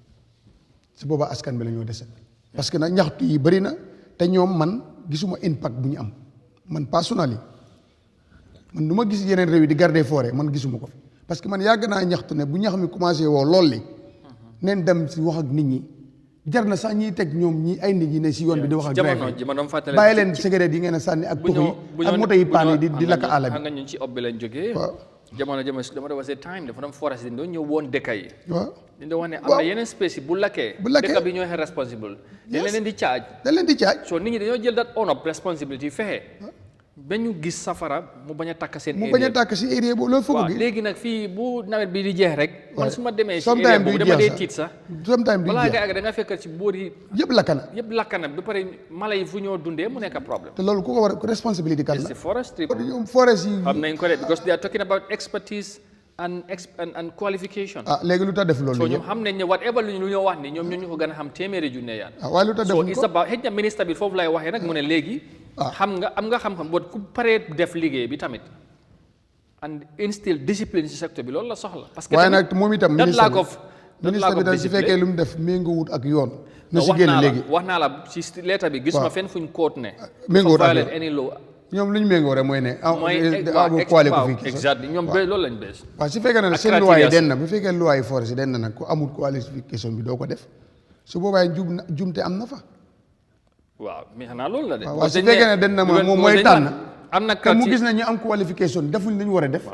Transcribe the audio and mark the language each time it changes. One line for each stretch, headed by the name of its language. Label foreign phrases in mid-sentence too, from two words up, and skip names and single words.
Wolof: su boobaa askan bi la ñoo dese
French: parce que
Wolof: nag ñaxtu yi bëri na te ñoom man gisuma impact bu ñu am man personnellement man du ma gis yeneen réew yi di
French: garder forêt
Wolof: man gisuma ko fi
French: parce que
Wolof: man yàgg naa ñaxtu ne bu ñax mi commencé woo lool li neen dem si wax ak nit ñi jar na sax ñiy teg ñoom ñi ay nit ñi ne si yoon bi di wax ak driver bàyyi leen cigarette yi ngeen a sànni ak tux yi ak moto yi paan yi di lakk àll bi xam nga ñun ci ob bi lañ jógee waaw jamono dama doon wasee time dafa doon forest dañ doon ñëw woon dëkka yi waaw dañ doon wax ne am na yeneen space yi bu lakkee dëkka bi ñooy responsible dañ leen di charge so nit ñi dañoo jël
English: that on up responsibility
Wolof: fexe ba ñu gis safara mu bañ a tàkk seen mu bañ a tàkk si area boobu loolu foog gi léegi nag fii bu nawet bi di jeex rek man su ma demee si area boobu dama dee tiit sax balaa nga àgg da nga fekk ci boor yi yëpp lakk na ba pare mala yi fu ñoo dundee mu nekk problème te loolu ku ko war a responsabilité kan la si forestry ñoom forest yi xam nañ ko de
English: because they are talking about expertise and qualification
Wolof: léegi lu tax def loolu so ñoom xam nañ ne whatever lu ñoo wax ni ñoom ñu ko gën a xam téeméeri junne yaan waaye lu tax def
English: so it's about
Wolof: xëj na ministre bi foofu lay waxee nag mu ne léegi am nga xam-xam boo ku paree def liggéey bi tamit
English: and instill discipline
Wolof: ci secteur bi loolu la soxla.
French: parce que
Wolof: waaye nag moom itam ministre bi daal su fekkee lu mu def méngoowut ak yoon. na si génn léegi wax naa la ci lettre bi gis ma fenn fuñ quote ne. méngoowut ak
English: violate any law.
Wolof: ñoom lu ñu méngoo rek mooy ne. mooy waaw exact ñoom loolu lañ bees. waaw su fekkee ne seen loi yi den na bu fekkee loi yi forest den na nag ku amul qualification bi doo ko def su boobaa jumte am na fa. waaw mais xanaa loolu la de. waaw su fekkee ne den na moom mooy tànn. am na te mu gis ne ñu am qualification defuñ li ñu war a def.